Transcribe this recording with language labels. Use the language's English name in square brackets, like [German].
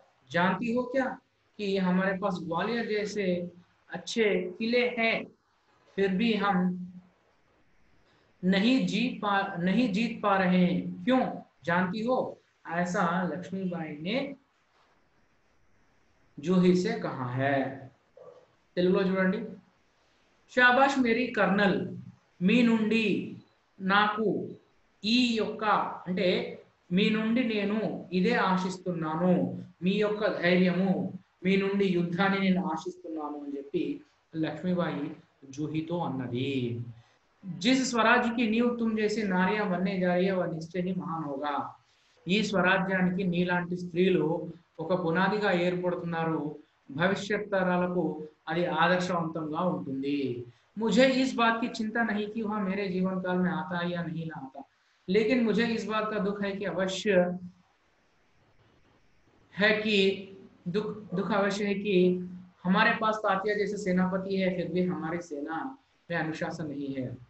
[Hindi] जानती हो क्या कि हमारे पास ग्वालियर जैसे अच्छे किले हैं, फिर भी हम नहीं जीत पा रहे हैं। क्यों? जानती हो? ऐसा लक्ष्मीबाई ने जूही से कहा है। [Telugu] తెలుగులో చూడండి. శాబాష్ మేరీ కర్నల్, మీ నుండి నాకు ఈ యొక్క అంటే మీ నుండి నేను ఇదే ఆశిస్తున్నాను, మీ యొక్క ధైర్యము, మీ నుండి యుద్ధాన్ని నేను ఆశిస్తున్నాను అని చెప్పి లక్ష్మీబాయి జూహీతో అన్నది. [Hindi] जिस स्वराज्य की नींव तुम जैसी नारियां बनने जा रही है वह निश्चय ही महान होगा. [Telugu] ఈ స్వరాజ్యానికి నీలాంటి స్త్రీలు ఒక పునాదిగా ఏర్పడుతున్నారు, భవిష్యత్ తరాలకు అది ఆదర్శవంతంగా ఉంటుంది. [Hindi] मुझे इस बात की चिंता नहीं कि वह मेरे जीवन काल में आता या नहीं ना आता, लेकिन मुझे इस बात का दुख है कि अवश्य है कि दुख अवश्य है कि हमारे पास तात्या जैसे सेनापति है, फिर भी हमारी सेना में अनुशासन नहीं है.